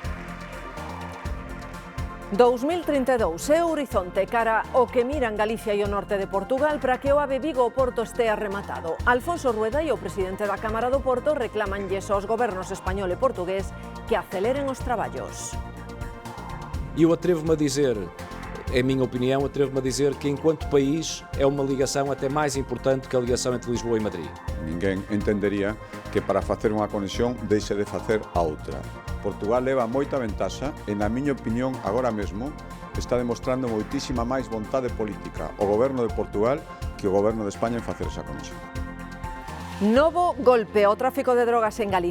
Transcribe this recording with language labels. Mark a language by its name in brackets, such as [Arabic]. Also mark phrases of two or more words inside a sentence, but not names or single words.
[Galician] 2032 é o horizonte cara o que miran Galicia e o norte de Portugal para que o AVE Vigo o Porto estea rematado. Alfonso Rueda e o presidente da Cámara do Porto reclamanlles aos gobernos español e portugués que aceleren os traballos. [Portuguese] Eu atrevo-me a dizer, é a minha opinião, atrevo-me a dizer que enquanto país é uma ligação até mais importante que a ligação entre Lisboa e Madrid. [Galician] Ninguén entendería que para facer unha conexión deixe de facer a outra. Portugal leva moita ventaxa e, na miña opinión, agora mesmo está demostrando moitísima máis vontade política o goberno de Portugal que o goberno de España en facer esa conexión. Novo golpe ao tráfico de drogas en Galicia.